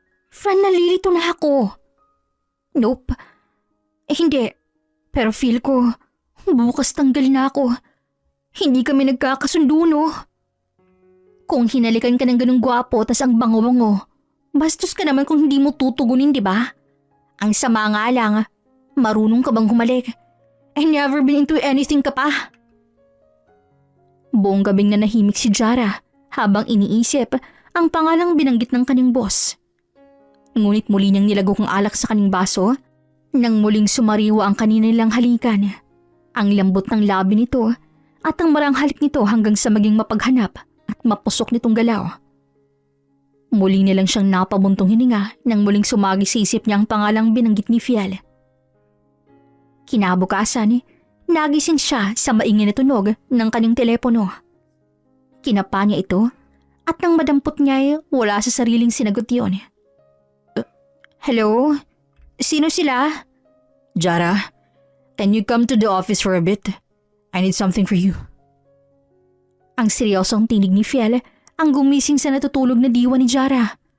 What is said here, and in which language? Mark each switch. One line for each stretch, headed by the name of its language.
Filipino: Friend, nalilito na ako. Nope. Hindi. Pero feel ko, bukas tanggal na ako. Hindi kami nagkakasundo, no? Kung hinalikan ka ng ganung gwapo tas ang bango-bango, bastos ka naman kung hindi mo tutugunin, di ba? Ang sama nga lang, marunong ka bang humalik?
English: I never been into anything
Filipino: ka pa. Buong gabing nanahimik si Jara habang iniisip ang pangalang binanggit ng kanyang boss. Ngunit muli niyang nilagok ang alak sa kanyang baso nang muling sumariwa ang kanina nilang halikan. Ang lambot ng labi nito at ang marang halik nito hanggang sa maging mapaghanap at mapusok nitong galaw. Muli nilang siyang napabuntong hininga nang muling sumagi sa isip niya ang pangalang binanggit ni Fiel. Kinabukasan, nagising siya sa maingay na tunog ng kanyang telepono. Kinapa niya ito at nang madampot niya wala sa sariling sinagot yun. Hello? Sino sila?
English: Jara, can you come to the office for a bit? I need something for you.
Filipino: Ang seryosong tinig ni Fiel ang gumising sa natutulog na diwa ni Jara.